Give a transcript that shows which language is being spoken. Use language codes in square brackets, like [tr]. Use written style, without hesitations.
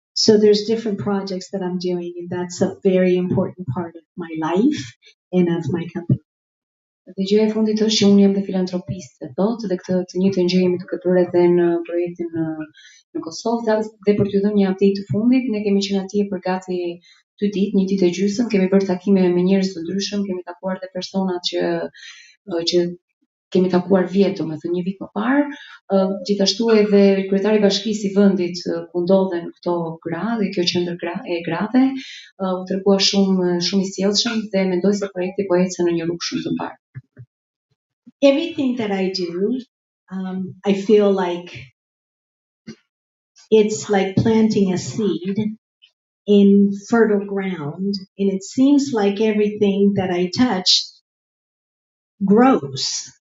[en] So there's different projects that I'm doing, and that's a very important part of my life and of my company. [sq] Dhe gjëja e fundit është që unë jam dhe filantropiste, thotë, dhe këtë të njëjtën gjë jemi duke bërë edhe në projektin në Kosovë, dhe për t'ju dhënë një update të fundit, ne kemi qenë atje për gati 2 ditë, 1 ditë e gjysmë, kemi bërë takime me njerëz të ndryshëm, kemi takuar dhe personat që kemi takuar vjet, domethënë 1 vit më parë, gjithashtu edhe kryetari I bashkisë I vendit ku ndodhen këto gra dhe kjo qendër e grave, u tregua shumë I sjellshëm dhe mendoj se projekti po ecë në një rrugë shumë të mbarë. [en] Everything that I do, I feel like it's like planting a seed in fertile ground, and it seems like everything that I touch grows.